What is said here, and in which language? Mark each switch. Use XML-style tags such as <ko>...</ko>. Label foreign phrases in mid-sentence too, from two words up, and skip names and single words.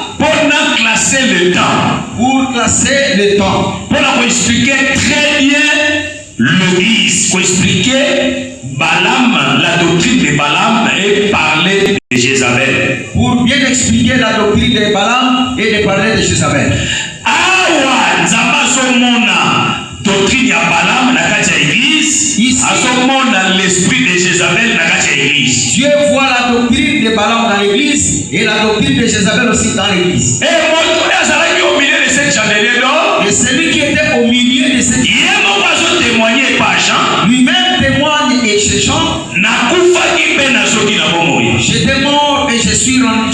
<fr>pour classer le temps. Pour classer le temps. Pour expliquer très bien l'Église. Pour expliquer Balaam, la doctrine de Balaam et parler de Jézabel. Pour bien expliquer la doctrine de Balaam et de parler de Jézabel.</fr> <ln>Awa Nzambazomona doctrine ya Balaam na kati ya église. Azomona</ln> <fr>l'esprit de Jézabel</fr> <ln>na kati ya église.</ln> <fr>Dieu voit la doctrine de Balaam dans l'église et la doctrine de Jézabel aussi dans l'église. Et</fr> <ln>Moto azalaki</ln> <fr>au milieu de cette chandelier là. Et celui qui était au milieu de cette témoigner par Jean. Lui-même témoigne et chez Jean. J'étais mort et je suis rendu.</fr>